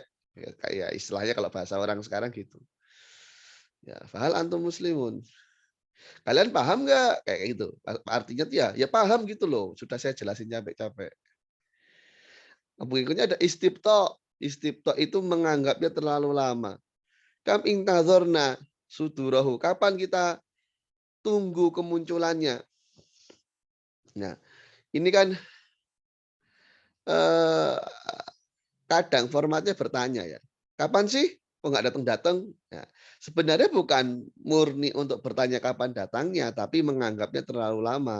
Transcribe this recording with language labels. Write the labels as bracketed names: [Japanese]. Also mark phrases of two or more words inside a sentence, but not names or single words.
[Indonesian] Ya, kayak istilahnya kalau bahasa orang sekarang gitu. Ya, [Arabic] فهل أنتم مسلمون. [Indonesian] Kalian paham nggak? Kayak gitu. Artinya ya paham gitu loh. Sudah saya jelasin capek-capek. Berikutnya ada istibto. Istibto itu menganggapnya terlalu lama. [Arabic] كم انتظرنا ظهوره. [Indonesian] Kapan kita tunggu kemunculannya? Nah, ini kan kadang formatnya bertanya ya. Kapan sih? Kok nggak datang-datang? Nah, sebenarnya bukan murni untuk bertanya kapan datangnya, tapi menganggapnya terlalu lama.